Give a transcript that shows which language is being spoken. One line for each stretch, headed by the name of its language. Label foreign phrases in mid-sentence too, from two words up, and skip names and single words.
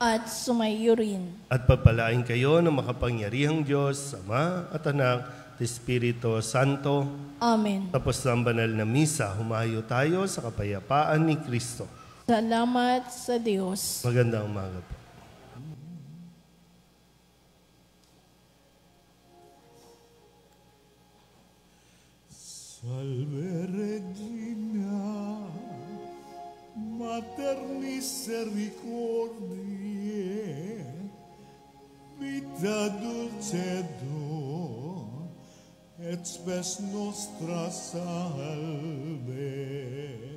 Filipino: At sumayo rin. At pagpalain kayo ng makapangyarihang Diyos, Ama at Anak, at Espiritu Santo. Amen. Tapos ng banal na misa, humayo tayo sa kapayapaan ni Kristo. Salamat sa Diyos. Magandang umaga po.
Latin: Salve Regina, Mater misericordiae, vita dulcedo, et spes nostra salve.